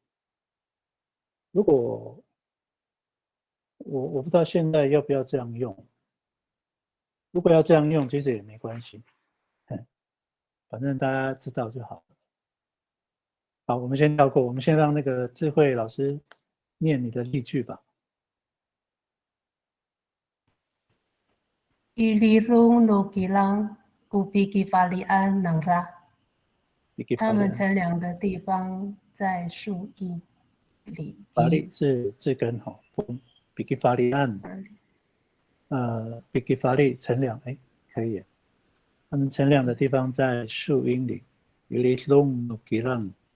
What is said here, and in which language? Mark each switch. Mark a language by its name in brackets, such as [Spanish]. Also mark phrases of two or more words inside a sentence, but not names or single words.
[Chinese] 如果我不知道现在要不要这样用，如果要这样用，其实也没关系，反正大家知道就好。好，我们先跳过，我们先让那个智慧老师念你的例句吧。 [Amis] Ilirung no kilang kupiki falian nangra， [Chinese] 他们乘凉的地方在树荫里。法力是字根哈，比基法利岸，比基法利乘凉，可以。他们乘凉的地方在树荫里。 [Amis] Ilirung no kilang。